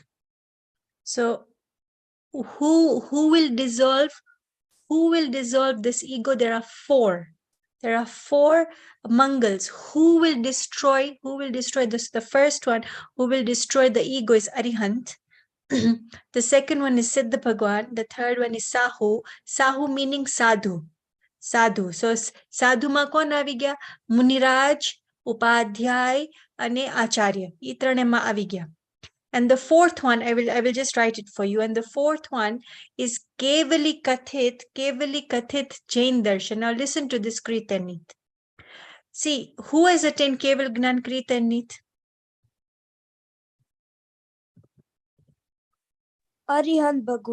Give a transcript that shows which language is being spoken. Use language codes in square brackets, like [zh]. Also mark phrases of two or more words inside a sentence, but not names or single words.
[en] So who will dissolve this ego? There are 4. There are 4 Mangals. Who will destroy this? The first one who will destroy the ego is Arihant. The second one is Siddha Bhagwan. The third one is Sahu. Sahu meaning sadhu. Sadhu. [gu] So સાધુ માં કોણ આવી ગયા? Muniraj, Upadhyay, અને Acharya. ઈ ત્રણે માં આવી ગયા. [en] And the 4th one, I will just write it for you. And the 4th one is Kevali Kathit Jain Darshan. Now listen to this, Kreet and Neet. See, who has attained Keval Gnan, Kreet and Neet? Arihant Bhagwan.